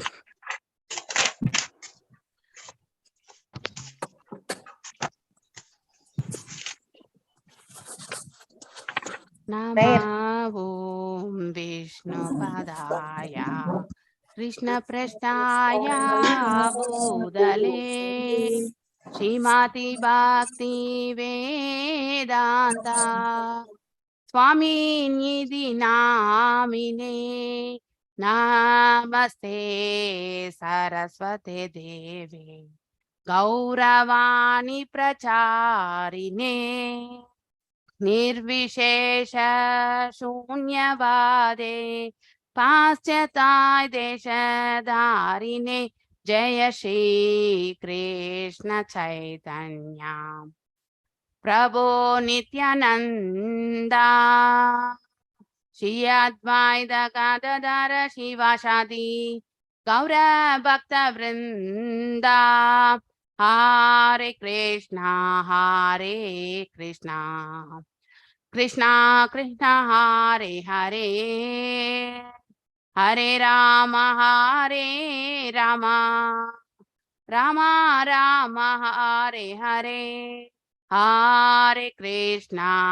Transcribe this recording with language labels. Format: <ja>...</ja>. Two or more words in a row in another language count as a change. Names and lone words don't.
<sa>नमो विष्णु पदाय कृष्ण प्रष्टाय भूतले श्रीमति भक्ति वेदान्ता स्वामी निधि नामिने नमस्ते सरस्वते देवे गौरवाणी प्रचारिणे निर्विशेष शून्यवादे पाश्चात्य देशधारिणे जय श्री कृष्ण चैतन्य प्रभो नित्यानंदा श्री अद्वैत गदाधर शिवासादि गौर भक्त वृंदा हरे कृष्णा कृष्णा कृष्णा हरे हरे हरे राम राम हरे हरे हरे कृष्णा</sa>